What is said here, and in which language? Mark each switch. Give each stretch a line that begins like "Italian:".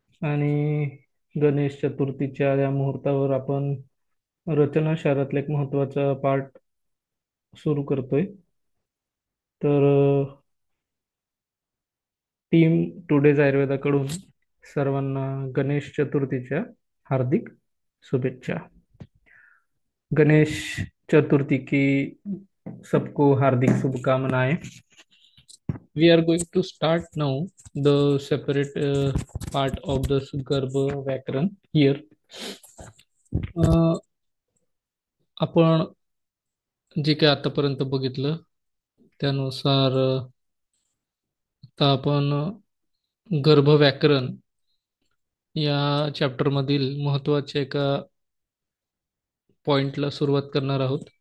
Marathi: आणि गणेश चतुर्थीच्या या मुहूर्तावर आपण रचनाशास्त्रातला एक महत्त्वाचा पाठ सुरू करतोय. तर टीम टुडेज आयुर्वेदाकडून सर्वांना गणेश चतुर्थीच्या हार्दिक शुभेच्छा।
Hindi: गणेश चतुर्थी की सबको हार्दिक शुभकामनाएं।
English: We are going to start now the separate part of the Garbha Vyakaran here.
Marathi: आपण जे काही आतापर्यंत बघितलं त्यानुसार आता आपण गर्भ व्याकरण या चॅप्टर मधील महत्वाच्या एका पॉइंटला सुरुवात करणार आहोत।